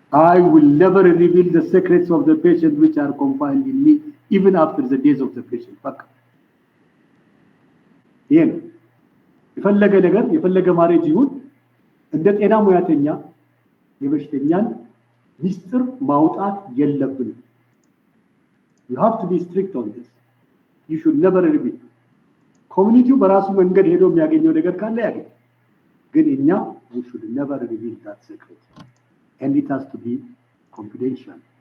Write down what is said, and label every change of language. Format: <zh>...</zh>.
<en>I will never reveal the secrets of the patient which are confined in me, even after the days of the patient.</en> <am>ይሄን የፈለገ ነገር የፈለገ ማሬጅ ይሁን እንደ ጤና ሙያተኛ የበሽተኛን ሚስጥር ማውጣት የለብንም።</am> <en>You have to be strict on this. You should never reveal.</en> <am>ኮሚኒቲው በራሱ መንገድ ሄዶ የሚያገኘው ነገር ካለ ያገኝ። ግን እኛ</am> <en>we should never reveal that secret. And it has to be confidential.</en>